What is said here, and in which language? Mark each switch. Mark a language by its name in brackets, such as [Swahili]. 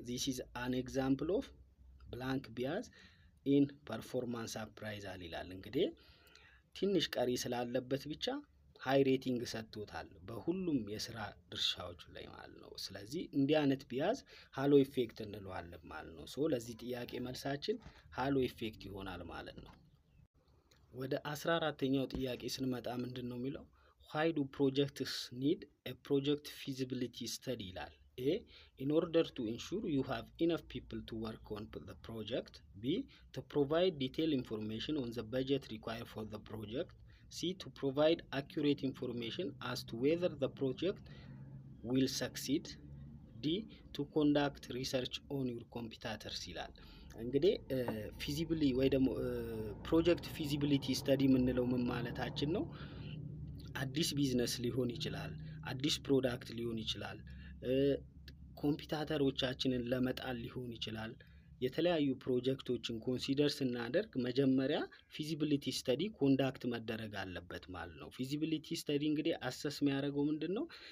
[English] This is an example of blank bias in performance appraisal [Amharic] ይላል። እንግዲህ ትንሽ ቀሪ ስላለበት ብቻ ሃይ ሬቲንግ ሰጥቶታል በሁሉም የስራ ድርሻዎች ላይ ማለት ነው። ስለዚህ እንዲህ አይነት ቢያዝ ሃሎ ኢፌክት እንለዋለን ማለት ነው። ሶ ለዚህ ጥያቄ መልሳችን ሃሎ ኢፌክት ይሆናል ማለት ነው። ወደ 14ኛው ጥያቄ ስንመጣ ምንድነው የሚለው [English] why do projects need a project feasibility study [Amharic] ይላል። [English] A in order to ensure you have enough people to work on the project. B to provide detailed information on the budget required for the project. C to provide accurate information as to whether the project will succeed. D to conduct research on your competitors [Amharic] ይላል። እንግዲህ ፊዚቢሊ ወይ ደግሞ ፕሮጀክት ፊዚቢሊቲ ስተዲ የምንለው ምን ማለታችን ነው? አዲስ ቢዝነስ ሊሆን ይችላል፣ አዲስ ፕሮዳክት ሊሆን ይችላል፣ ኮምፒውተሮቻችንን ለመጣል ሊሆን ይችላል። የተለያዩ ፕሮጀክቶችን ኮንሲደር ስናደርግ መጀመሪያ ፊዚቢሊቲ ስተዲ ኮንዳክት መደረግ አለበት ማለት ነው። ፊዚቢሊቲ ስተዲ እንግዲህ አሰስ የሚያደርገው ምንድነው?